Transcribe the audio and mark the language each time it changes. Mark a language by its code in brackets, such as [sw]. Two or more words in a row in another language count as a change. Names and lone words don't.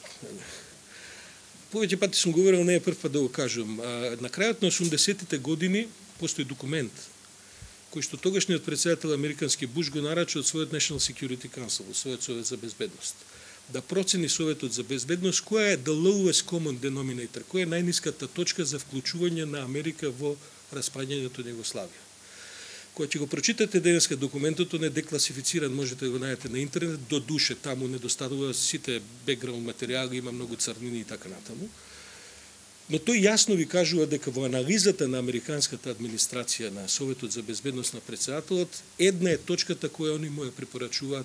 [mk] Повеќе пати сум говорил, не е прв пат да го кажам. На крајот на 80-тите години постои документ кој што тогашниот претседател американски Буш го нарача од својот [en] National Security Council, [mk] својот совет за безбедност, да процени советот за безбедност која е [en] the lowest common denominator, [mk] која е најниската точка за вклучување на Америка во распаѓањето на Југославија. Кога ќе го прочитате денеска документот, он е декласифициран, можете да го најдете на интернет, до душе таму недостатува сите бекграунд материјали, има многу црнини и така натаму. Но тој јасно ви кажува дека во анализата на американската администрација на Советот за безбедност на претседателот, една е точката која они му ја препорачуваат.